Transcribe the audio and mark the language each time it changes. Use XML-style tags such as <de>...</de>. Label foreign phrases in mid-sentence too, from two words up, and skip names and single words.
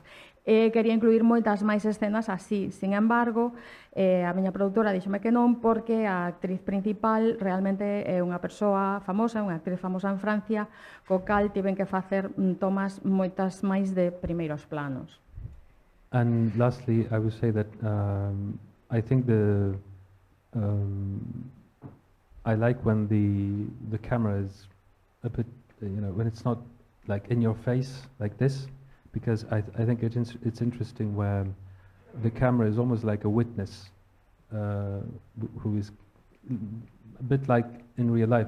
<gl>Quería incluir moitas máis escenas así.</gl> <es>Sin embargo,</es> <gl>a miña produtora díxome que non, porque a actriz principal realmente é unha persoa famosa, unha actriz famosa en Francia, co cal tiven que facer tomas moitas máis de primeiros planos.</gl> <en>And lastly, I would say that I think I like when the camera is a bit, when it's not like in your face like this, because I think it's interesting where the camera is almost like a witness who is a bit like in real life.</en>